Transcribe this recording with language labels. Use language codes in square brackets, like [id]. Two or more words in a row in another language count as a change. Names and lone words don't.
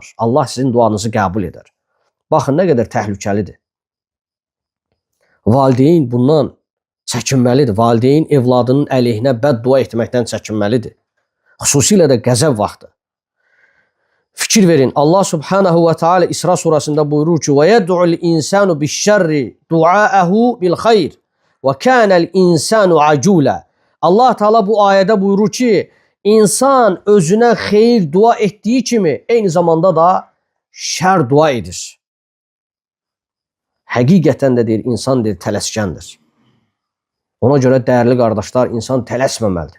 [az] Allah sizin duanızı qəbul edər. Baxın, nə qədər təhlükəlidir. Valideyn bundan çəkinməlidir. Valideyn evladının əleyhinə bəddua etməkdən çəkinməlidir. Xüsusilə də qəzəb vaxtı. Fikir verin, Allah [ar] سبحانه وتعالى [az] İsra surasında buyurur ki, [ar] وَيَدْعُ الْاِنْسَانُ بِالشَّرِّ دُعَاءَهُ بِالْخَيْرِ وَكَانَ الْاِنْسَانُ عَجُولًا. [az] Allah Teala bu ayədə buyurur ki, insan özünə xeyir dua etdiyi kimi eyni zamanda da şər dua edir. Həqiqətən də deyir, insan deyir, tələskəndir. Ona görə dəyərli qardaşlar, insan tələsməməlidir.